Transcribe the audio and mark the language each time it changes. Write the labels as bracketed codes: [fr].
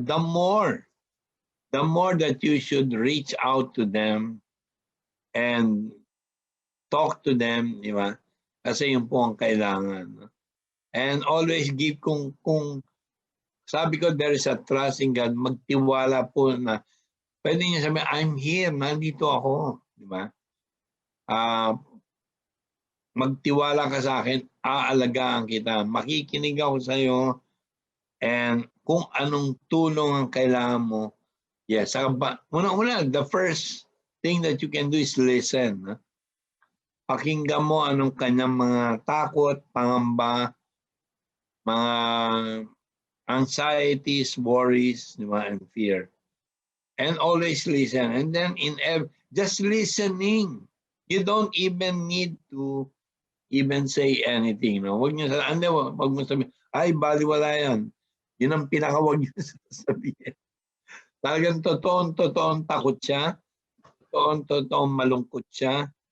[en] The more that you should reach out to them and talk to them, [tl] di ba? Kasi yun po ang kailangan. [en] And always give, [tl] kung sabi ko, [en] there is a trust in God, [tl] magtiwala po na, pwede niya sabihin, [en] I'm here, [tl] nandito ako, di ba? Magtiwala ka sa akin, aalagaan kita, makikinig ako sa iyo, and kung anong tulong ang kailangan mo, yes. Una, [en] the first thing that you can do is listen. [tl] Pakinggan mo anong kanyang mga takot, pangamba, mga [en] anxieties, worries, [tl] di ba, [en] and fear. And always listen. And then just listening. You don't even need to even say anything. [tl] No? Wag niyo sabihin, ay, baliwala yan. Yun ang pinakawag niyo sasabihin. Talagang totoong takot siya. Totoong malungkot siya.